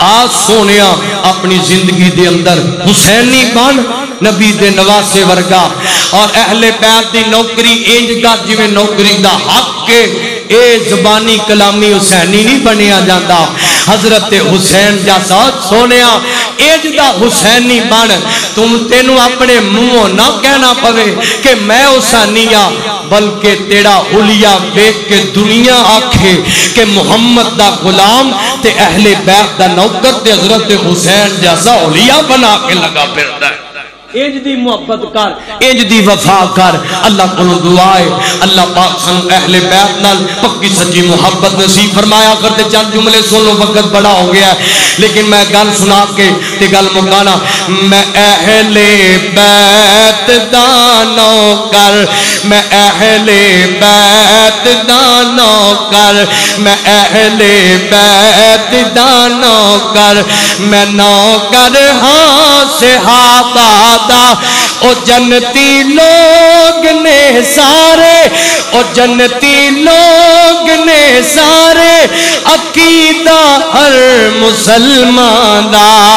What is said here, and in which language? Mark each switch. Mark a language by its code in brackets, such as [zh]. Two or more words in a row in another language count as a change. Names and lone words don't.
[pa] آج سونیا اپنی زندگی دے اندر حسینی بن نبی دے نواسے ورگا اور اہل بیت دی نوکری انج کا جویں نوکری دا حق کے اے زبانی کلامی حسینی نہیں بنیا جاتا حضرت حسین جیسا سونیا انج دا حسینی بن تینوں اپنے منہوں نہ کہنا پوے کہ میں حسینی ہاں بلکہ تیرا حلیہ دیکھ کے دنیا آکھے کہ محمد دا غلام تے اہل بیت دا نوکر تے حضرت حسین جیسا حلیہ بنا کے لگا پھرتا ہے انج دی محبت کر انج دی وفا کر اللہ کو دعائے اللہ پاک سن اہل بیت نال پکی سچی محبت نصیب فرمایا کرتے چند جملے سنو وقت بڑا ہو گیا ہے لیکن میں گل سنا کے تے گل مکانا میں اہل بیت دانو کر میں اہل بیت دانو کر میں اہل بیت دانو کر میں نوکر ہاں صحابہ او جنتی لوگ نے سارے او جنتی لوگ نے سارے عقیدہ ہر مسلمان دا